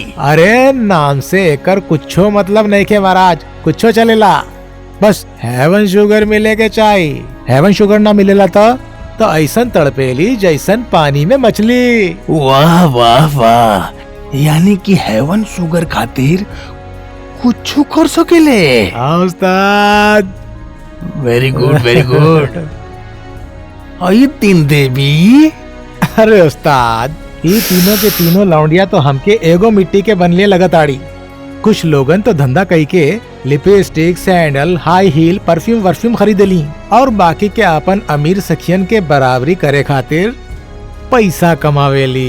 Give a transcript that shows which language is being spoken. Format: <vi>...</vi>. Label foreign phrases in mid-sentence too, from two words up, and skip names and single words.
<bho>अरे नाम से एकर कुछो मतलब नहीं के महाराज, कुछो चलेला, बस हेवन शुगर मिले के चाहिए। हेवन शुगर ना मिलेला तो ऐसन तड़पेली जैसन पानी में मछली। वाह वाह वाह, यानी कि हेवन शुगर खातिर कुछ कर सकेले। हाँ उस्ताद।</bho> <en>very good very good.</en> <bho>ये तीन देवी। अरे उस्ताद ये तीनों के तीनों लौंडिया तो हमके एगो मिट्टी के बनले लगताड़ी। कुछ लोगन तो धंधा कई के लिपस्टिक, सैंडल,</bho> <en>high heel,</en> <bho>परफ्यूम वर्फ्यूम खरीदली और बाकी के अपन अमीर सखियन के बराबरी करे खातिर पैसा कमावेली।</bho>